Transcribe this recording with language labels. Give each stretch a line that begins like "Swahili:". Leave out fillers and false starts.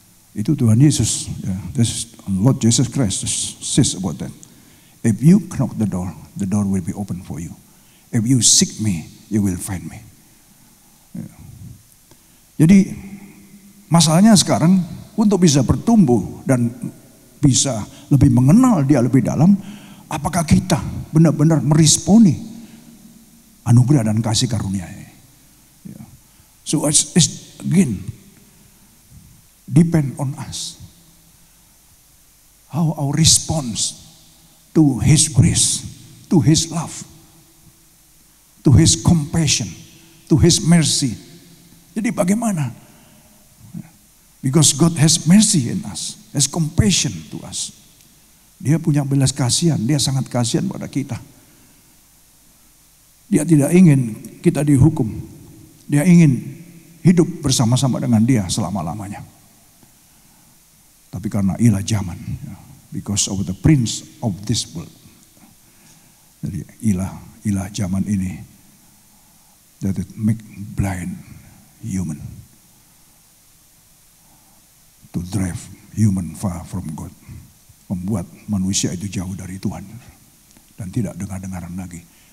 Indonesian: Itu Tuhan Yesus, ya,
English: Lord Jesus Christ says about that. If you knock the door will be open for you. If you seek me, you will find me.
Indonesian: Ya. Jadi masalahnya sekarang untuk bisa bertumbuh dan bisa lebih mengenal Dia lebih dalam, apakah kita benar-benar meresponi anugerah dan kasih karunia ini? Ya.
English: So it's again depend on us. How our response to His grace, to His love, to His compassion, to His mercy.
Indonesian: Jadi bagaimana?
English: Because God has mercy in us, has compassion to us.
Indonesian: Dia punya belas kasihan, Dia sangat kasihan pada kita. Dia tidak ingin kita dihukum. Dia ingin hidup bersama-sama dengan Dia selama-lamanya. Tapi karena ilah zaman,
English: because of the prince of this world.
Indonesian: Jadi ilah zaman ini,
English: that it make blind human, to drive human far from God,
Indonesian: membuat manusia itu jauh dari Tuhan dan tidak dengar-dengaran lagi.